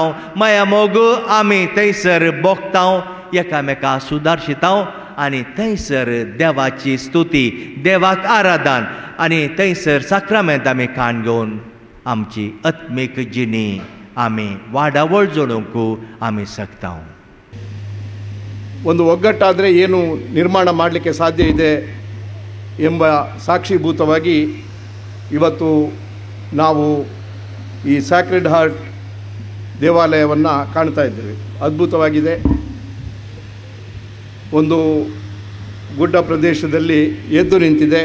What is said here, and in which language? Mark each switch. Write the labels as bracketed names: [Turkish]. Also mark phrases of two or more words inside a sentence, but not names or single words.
[Konkani] माया मोग आमी थंयसर भोगता एकामेका सुदारशिता आनी थंयसर देवाची स्तुती देवाक आराधन आनी थंयसर साक्रामेंत आमी खाण घेवन आमची आत्मीक जिणी आमी वाडावळ जोडूंक आमी शकता. [Kannada] ಒಂದು ಒಗ್ಗಟ್ಟಾದರೆ ಏನು ನಿರ್ಮಾಣ ಮಾಡಲಿಕ್ಕೆ ಸಾಧ್ಯ ಇದೆ ಎಂಬ ಸಾಕ್ಷೀಭೂತವಾಗಿ ಇವತ್ತು ನಾವು ಈ ಸ್ಯಾಕ್ರೆಡ್ ಹಾರ್ಟ್ ದೇವಾಲಯವನ್ನು ಕಾಣ್ತಾ ಇದ್ದೇವೆ. ಅದ್ಭುತವಾಗಿದೆ. ಒಂದು ಗುಡ್ಡ ಪ್ರದೇಶದಲ್ಲಿ ಎದ್ದು ನಿಂತಿದೆ.